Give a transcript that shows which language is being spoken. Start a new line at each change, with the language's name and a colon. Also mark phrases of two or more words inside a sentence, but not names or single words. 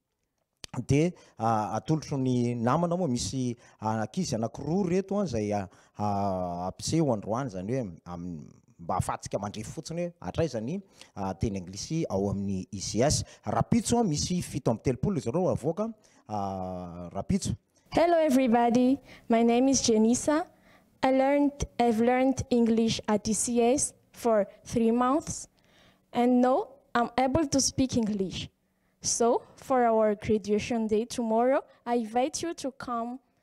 Malagasy: Dia atolotro ny namana moa misy ankizy anankiroa reto zay ampiseho androany zany hoe mba ahafahantsika mandrefy fotsiny hoe hatraizany teny anglisy ao amin'ny ICS. Rapitso misy 7 zareo avoaka rapitso.
English: Hello everybody, my name is Janissa. I've learned English at ICS for 3 months and now I'm able to speak English. So for our graduation day tomorrow, I invite you to come.